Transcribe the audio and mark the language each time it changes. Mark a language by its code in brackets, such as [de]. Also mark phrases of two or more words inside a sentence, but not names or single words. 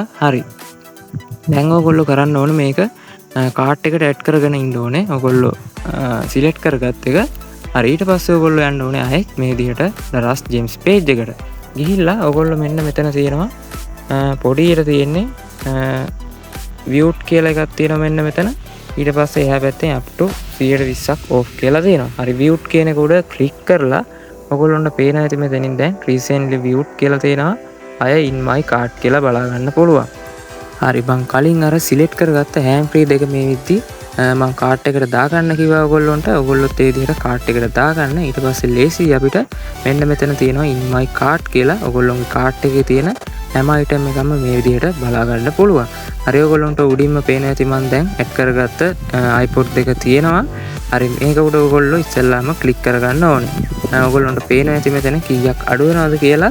[si] හරි දැන් ඔයගොල්ලෝ කරන්න ඕනේ මේක කාට් එකට ඇඩ් කරගෙන ඉන්න ඕනේ. ඔයගොල්ලෝ සිලෙක්ට් කරගත්ත එක. හරි ඊට පස්සේ ඔයගොල්ලෝ යන්න ඕනේ ආයෙත් මේ විදිහට ඩරස් ජේම්ස් page එකට. ගිහිල්ලා ඔයගොල්ලෝ මෙන්න මෙතන තියෙනවා පොඩියට තියෙන්නේ viewed කියලා එකක් තියෙනවා මෙන්න මෙතන. ඊට පස්සේ එහා පැත්තේ [en] up to [si] 120ක් off කියලා තියෙනවා. හරි viewed කියන එක උඩ ක්ලික් කරලා ඔයගොල්ලන්ට පේනවා ඇති මෙතනින් දැන් [en] recently viewed [si] කියලා තියෙනවා. අය [en] in my cart [si] කියලා බලා ගන්න පුළුවන්. හරි මං කලින් අර සිලෙක්ට් කරගත්ත [en] hand free [si] දෙක මේ විදිහට මම කාට් එකට දාගන්න කිව්වා ඔයගොල්ලන්ට. ඔයගොල්ලොත් ඒ විදිහට කාට් එකට දාගන්න. ඊට පස්සේ ලේසි අපිට මෙන්න මෙතන තියෙනවා [en] in my cart [si] කියලා. ඔයගොල්ලොන්ගේ කාට් එකේ තියෙන හැම අයිටම් එකක්ම මේ විදිහට බලා ගන්න පුළුවන්. හරි ඔයගොල්ලන්ට උඩින්ම පේන ඇති මම දැන් ඇඩ් කරගත්ත iPod දෙක තියෙනවා. හරි මේක උඩ ඔයගොල්ලෝ ඉස්සෙල්ලාම ක්ලික් කරගන්න ඕනේ. ඔයගොල්ලන්ට පේන ඇති මෙතන කීයක් අඩු වෙනවද කියලා.